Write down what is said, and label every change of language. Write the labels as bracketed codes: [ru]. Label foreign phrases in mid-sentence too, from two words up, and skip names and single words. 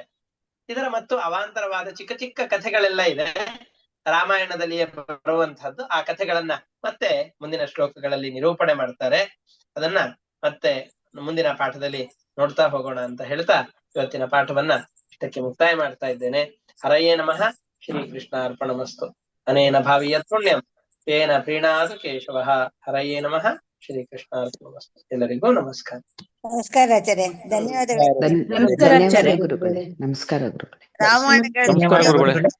[kn] ಇದರ ಮತ್ತು ಅವಾಂತರವಾದ ಚಿಕ್ಕ ಚಿಕ್ಕ ಕಥೆಗಳೆಲ್ಲ ಇದೆ ರಾಮಾಯಣದಲ್ಲಿಯೇ ಬರುವಂತಹದ್ದು. ಆ ಕಥೆಗಳನ್ನ ಮತ್ತೆ ಮುಂದಿನ ಶ್ಲೋಕಗಳಲ್ಲಿ ನಿರೂಪಣೆ ಮಾಡ್ತಾರೆ. ಅದನ್ನ ಮತ್ತೆ ಮುಂದಿನ ಪಾಠದಲ್ಲಿ ನೋಡ್ತಾ ಹೋಗೋಣ ಅಂತ ಹೇಳ್ತಾ ಇವತ್ತಿನ ಪಾಠವನ್ನ ಇಷ್ಟಕ್ಕೆ ಮುಕ್ತಾಯ ಮಾಡ್ತಾ ಇದ್ದೇನೆ. [sa] ಹರಯೇ ನಮಃ. ಶ್ರೀ ಕೃಷ್ಣ ಅರ್ಪಣಮಸ್ತು. ಅನೇನ ಭಾವಿಯತ್ ಪುಣ್ಯಂ ತೇನ ಪ್ರೀಣಾದು ಕೇಶವಃ. ಹರಯೇ ನಮಃ. ಶ್ರೀ ಕೃಷ್ಣ ಅರ್ಪಣಮಸ್ತು. [kn] ಎಲ್ಲರಿಗೂ ನಮಸ್ಕಾರ. ನಮಸ್ಕಾರ ಆಚಾರ್ಯ, ಧನ್ಯವಾದಗಳು. ಧನ್ಯವಾದ ಗುರುಗಳೇ. ನಮಸ್ಕಾರ ಗುರುಗಳೇ. ರಾಮಾಯಣ ನಮಸ್ಕಾರ ಗುರುಗಳೇ.